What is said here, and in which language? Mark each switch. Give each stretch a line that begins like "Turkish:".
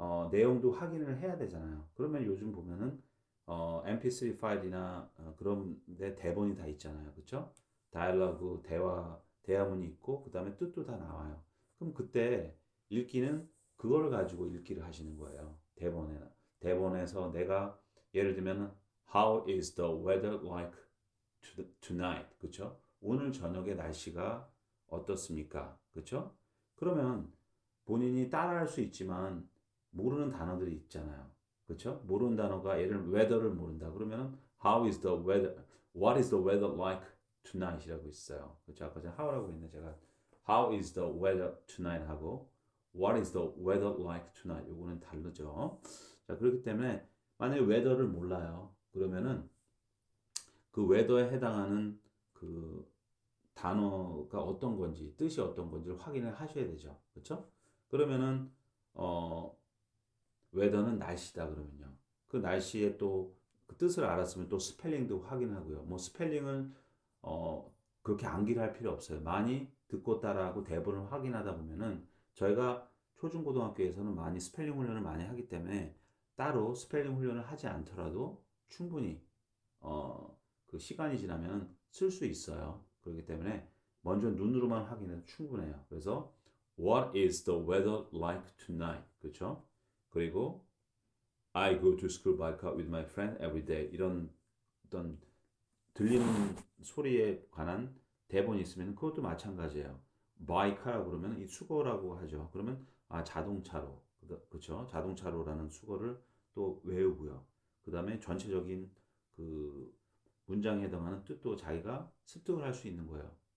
Korean: 내용도 확인을 해야 되잖아요. 그러면 요즘 보면은 MP3 파일이나 그런 데 대본이 다 있잖아요. 그렇죠? 다이얼로그 대화문이 있고 그다음에 뜻도 다 나와요. 그럼 그때 읽기는 그걸 가지고 읽기를 하시는 거예요. 대본에서 내가 예를 들면
English: How is the weather like tonight?
Korean: 그렇죠? 오늘 저녁에 날씨가 어떻습니까? 그렇죠? 그러면 본인이 따라할 수 있지만 모르는 단어들이 있잖아요. 그렇죠? 모르는 단어가 예를 들면 weather를 모른다. 그러면은
English: how is the weather? What is the weather like tonight
Korean: 이라고 있어요. 그렇죠? 아까 전에
English: how라고
Korean: 했는데 제가
English: how is the weather tonight 하고 what is the weather like tonight
Korean: 요거는 다르죠. 자, 그렇기 때문에 만약에 weather를 몰라요. 그러면은 그 weather에 해당하는 그 단어가 어떤 건지 뜻이 어떤 건지를 확인을 하셔야 되죠. 그렇죠? 그러면은 어 웨더는 날씨다 그러면요. 그 날씨의 또그 뜻을 알았으면 또 스펠링도 확인하고요. 뭐 스펠링을 어 그렇게 암기를 할 필요 없어요. 많이 듣고 따라하고 대본을 확인하다 보면은 저희가 초중고등학교에서는 많이 스펠링 훈련을 많이 하기 때문에 따로 스펠링 훈련을 하지 않더라도 충분히 그 시간이 지나면 쓸 수 있어요. 그렇기 때문에 먼저 눈으로만 확인해도 충분해요. 그래서
English: What is the weather like tonight?
Korean: 그렇죠? 그리고
English: I go to school by car with my friend every day.
Korean: 이런 어떤 들리는 소리에 관한 대본이 있으면 그것도 마찬가지예요. by car라고 그러면 이 수거라고 하죠. 그러면 자동차로 그렇죠? 자동차로라는 수거를 또 외우고요. 그 다음에 전체적인 그 문장에 해당하는 뜻도 자기가 습득을 할 수 있는 거예요.